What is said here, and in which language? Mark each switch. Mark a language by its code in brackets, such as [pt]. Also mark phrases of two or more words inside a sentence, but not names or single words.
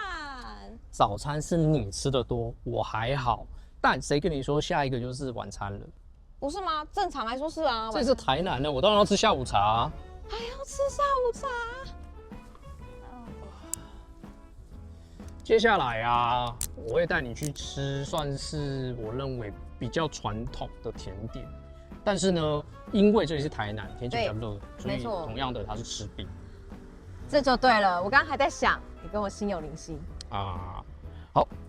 [zh] 早餐是你吃的多，我還好，但誰跟你說下一個就是晚餐了？不是嗎？正常來說是啊。這是台南的，我當然要吃下午茶啊。還要吃下午茶？接下來啊，我會帶你去吃，算是我認為比較傳統的甜點。但是呢，因為這裡是台南，天氣比較熱，所以同樣的它是吃冰。這就對了，我剛剛還在想，你跟我心有靈犀啊。好，